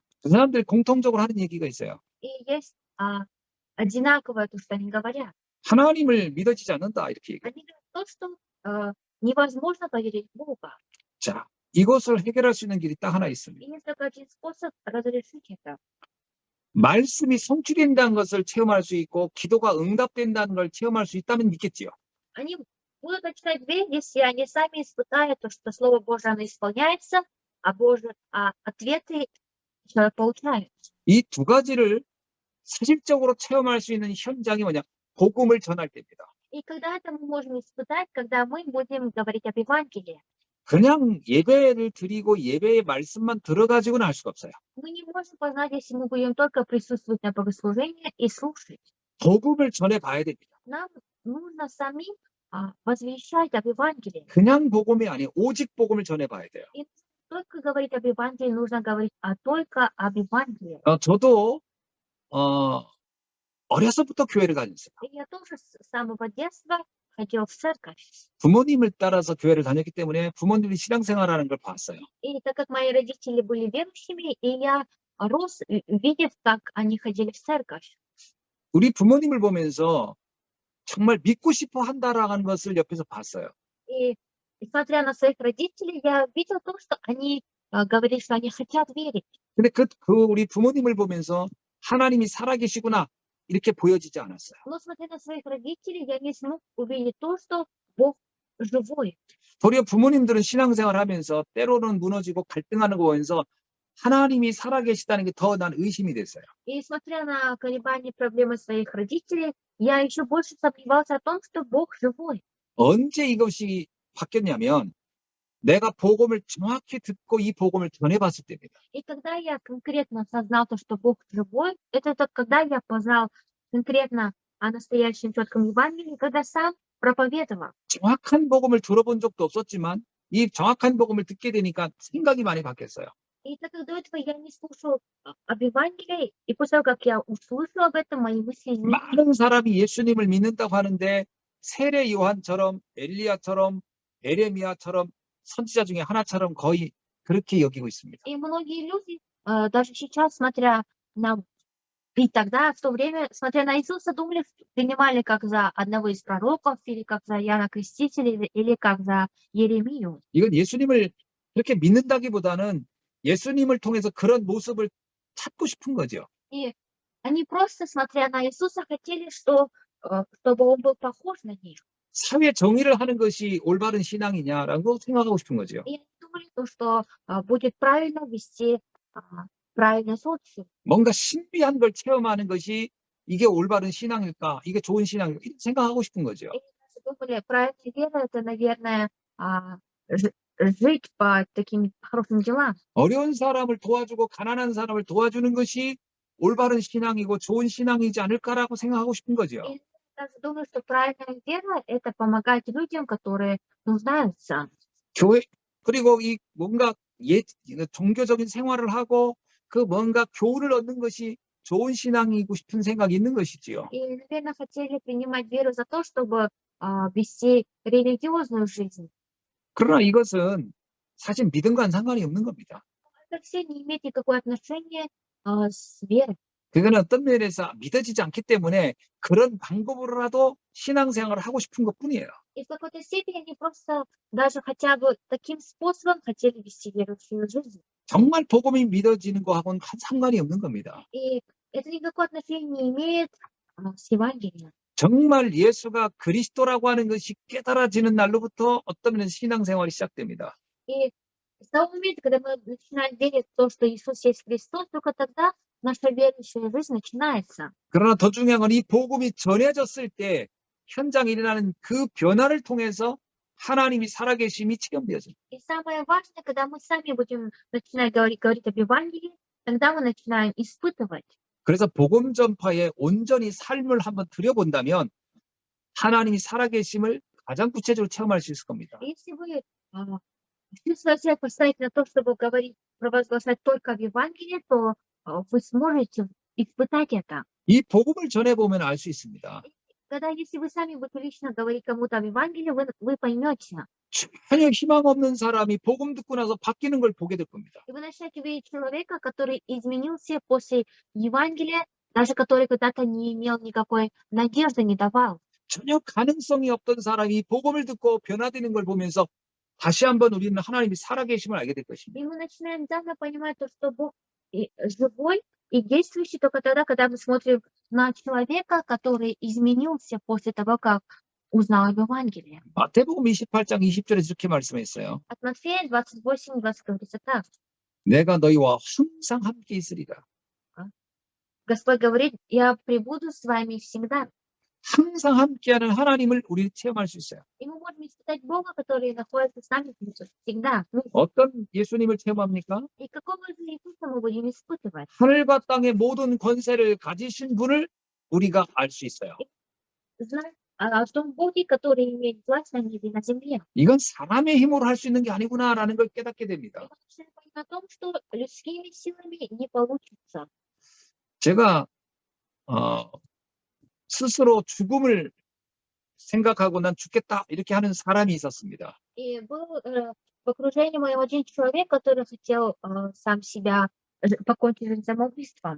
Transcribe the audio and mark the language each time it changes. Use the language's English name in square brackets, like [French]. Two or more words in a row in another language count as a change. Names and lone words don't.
[Korean] 그 사람들이 공통적으로 하는 얘기가 있어요. [Russian] И есть одинаковое то, что они говорят. [Korean] 하나님을 믿어지지 않는다 이렇게 얘기해요. [Russian] Они говорят то, что невозможно поверить в Бога. [Korean] 자, 이것을 해결할 수 있는 길이 딱 하나 있습니다. [Russian] И есть только один способ разрешить это. [Korean] 말씀이 성취된다는 것을 체험할 수 있고 기도가 응답된다는 걸 체험할 수 있다면 믿겠지요. [Russian] Они будут начинать верить, если они сами испытают то, что Слово Божие оно исполняется, а ответы человек получает. [Korean] 이 두 가지를 사실적으로 체험할 수 있는 현장이 뭐냐? 복음을 전할 때입니다. [Russian] И когда это мы можем испытать, когда мы будем говорить об Евангелии. [Korean] 그냥 예배를 드리고 예배의 말씀만 들어가지고는 알 수가 없어요. [Russian] Мы не можем познать, если мы будем только присутствовать на богослужении и слушать. [Korean] 복음을 전해봐야 됩니다. [Russian] Нам нужно самим возвещать об Евангелии. [Korean] 그냥 복음이 아니에요. 오직 복음을 전해봐야 돼요. [Russian] И только говорить об Евангелии, нужно говорить только об Евангелии. [Korean] 저도 어려서부터 교회를 다녔어요. [Russian] И я тоже с самого детства ходила в церковь. [Korean] 부모님을 따라서 교회를 다녔기 때문에 부모님이 신앙생활하는 걸 봤어요. [Russian] И так как мои родители были верующими, и я рос, видев, как они ходили в церковь. [Korean] 우리 부모님을 보면서 정말 믿고 싶어 한다라는 것을 옆에서 봤어요. [Russian] И смотря на своих родителей, я видел то, что они говорили, что они хотят верить. [Korean] 근데 그 우리 부모님을 보면서 하나님이 살아계시구나 이렇게 보여지지 않았어요. [Russian] Но смотря на своих родителей, я не смог увидеть то, что Бог живой. [Korean] 도리어 부모님들은 신앙생활을 하면서 때로는 무너지고 갈등하는 거 보면서 하나님이 살아계시다는 게 더 난 의심이 됐어요. [Russian] И смотря на колебания, проблемы своих родителей, я еще больше сомневался о том, что Бог живой. [Korean] 언제 이것이 바뀌었냐면 내가 복음을 정확히 듣고 이 복음을 전해봤을 때입니다. [Russian] И когда я конкретно осознал то, что Бог живой, это когда я познал конкретно о настоящем четком Евангелии, когда сам проповедовал. [Korean] 정확한 복음을 들어본 적도 없었지만 이 정확한 복음을 듣게 되니까 생각이 많이 바뀌었어요. [Russian] И так как до этого я не слушал об Евангелии, и после того, как я услышал об этом, мои мысли изменились. [Korean] 많은 사람이 예수님을 믿는다고 하는데 세례 요한처럼 엘리야처럼 에레미야처럼 선지자 중에 하나처럼 거의 그렇게 여기고 있습니다. [Russian] И многие люди, даже сейчас, смотря на... И тогда, в то время, смотря на Иисуса, думали, принимали как за одного из пророков, или как за Иоанна Крестителя, или как за Еремию. [Korean] 이건 예수님을 그렇게 믿는다기보다는 예수님을 통해서 그런 모습을 찾고 싶은 거죠. [Russian] И они просто, смотря на Иисуса, хотели, чтобы он был похож на них. [Korean] 사회 정의를 하는 것이 올바른 신앙이냐라고 생각하고 싶은 거죠. [Russian] И они думали, что будет правильно вести правильный социум. [Korean] 뭔가 신비한 걸 체험하는 것이 이게 올바른 신앙일까? 이게 좋은 신앙일까? 이렇게 생각하고 싶은 거죠. [Russian] И они думали, правильная вера — это, наверное, жить по таким хорошим делам. [Korean] 어려운 사람을 도와주고 가난한 사람을 도와주는 것이 올바른 신앙이고 좋은 신앙이지 않을까라고 생각하고 싶은 거죠. [Russian] И даже думаю, что правильная вера — это помогать людям, которые нуждаются. [Korean] 교회 그리고 이 뭔가 종교적인 생활을 하고 그 뭔가 교훈을 얻는 것이 좋은 신앙이고 싶은 생각이 있는 것이지요. [Russian] И, наверное, хотели принимать веру за то, чтобы вести религиозную жизнь. [Korean] 그러나 이것은 사실 믿음과는 상관이 없는 겁니다. [Russian] Это все не имеет никакого отношения с верой. [Korean] 그거는 어떤 면에서 믿어지지 않기 때문에 그런 방법으로라도 신앙생활을 하고 싶은 것뿐이에요. [Russian] И в какой-то степени они просто даже хотя бы таким способом хотели вести верующую жизнь. [Korean] 정말 복음이 믿어지는 거하고는 상관이 없는 겁니다. [Russian] И это никакого отношения не имеет с Евангелием. [Korean] 정말 예수가 그리스도라고 하는 것이 깨달아지는 날로부터 어떤 면에서 신앙생활이 시작됩니다. [Russian] И с того момента, когда мы начинаем верить в то, что Иисус есть Христос, только тогда наша верующая жизнь начинается. [Korean] 그러나 더 중요한 건 이 복음이 전해졌을 때 현장에 일어나는 그 변화를 통해서 하나님이 살아계심이 체험되어집니다. [Russian] И самое важное, когда мы сами будем начинать говорить об Евангелии, тогда мы начинаем испытывать. [Korean] 그래서 복음 전파에 온전히 삶을 한번 들여본다면 하나님이 살아계심을 가장 구체적으로 체험할 수 있을 겁니다. [Russian] Если вы всю свою цель поставите на то, чтобы говорить, провозглашать только в Евангелии, то вы сможете испытать это. [Korean] 이 복음을 전해보면 알 수 있습니다. [Russian] Когда, если вы сами будете лично говорить кому-то об Евангелии, вы поймете. [Korean] 전혀 희망 없는 사람이 복음 듣고 나서 바뀌는 걸 보게 될 겁니다. [Russian] И вы начнете видеть человека, который изменился после Евангелия, даже который когда-то не имел никакой надежды, не давал. [Korean] 전혀 가능성이 없던 사람이 복음을 듣고 변화되는 걸 보면서 다시 한번 우리는 하나님이 살아계심을 알게 될 것입니다. [Russian] И мы начинаем заново понимать, что Бог живой и действующий только тогда, когда мы смотрим на человека, который изменился после того, как узнал об Евангелии. [Korean] 마태복음 28장 20절에 이렇게 말씀했어요. [Russian] От Матфея 28:20 говорится так. [Korean] 내가 너희와 항상 함께 있으리라. [Russian] Господь говорит, я пребуду с вами всегда. [Korean] 항상 함께하는 하나님을 우리는 체험할 수 있어요. [Russian] И мы можем испытать Бога, который находится с нами всегда. [Korean] 어떤 예수님을 체험합니까? [Russian] И какого же Иисуса мы будем испытывать? [Korean] 하늘과 땅의 모든 권세를 가지신 분을 우리가 알 수 있어요. [Russian] Знать о том Боге, который имеет власть на небе и на земле. [Korean] 이건 사람의 힘으로 할 수 있는 게 아니구나라는 걸 깨닫게 됩니다. [Russian] И мы начинаем понимать о том, что людскими силами не получится. [Korean] 제가 스스로 죽음을 생각하고 난 죽겠다 이렇게 하는 사람이 있었습니다. [Russian] И был в окружении моего один человек, который хотел сам себя покончить жизнь самоубийством.